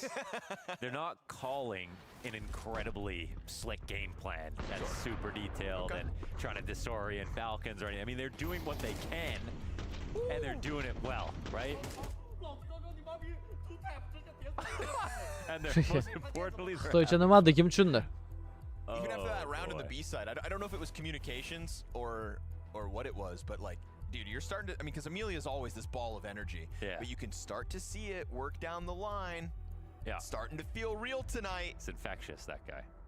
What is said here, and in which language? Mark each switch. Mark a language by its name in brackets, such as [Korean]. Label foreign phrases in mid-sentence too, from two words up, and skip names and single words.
[English] They're not calling an incredibly slick game plan that's super detailed and trying to disorient Falcons or anything. I mean, they're doing what they can, and they're doing it well, right? And they're most importantly, [Uzbek] Stoycha nima dedi, kim tushundi? [English] Even after that round in the B side, I don't know if it was communications or what it was, but like, dude, you're starting to, I mean, because Amelia is always this ball of energy, but you can start to see it work down the line. Yeah. It's starting to feel real tonight. It's infectious, that guy.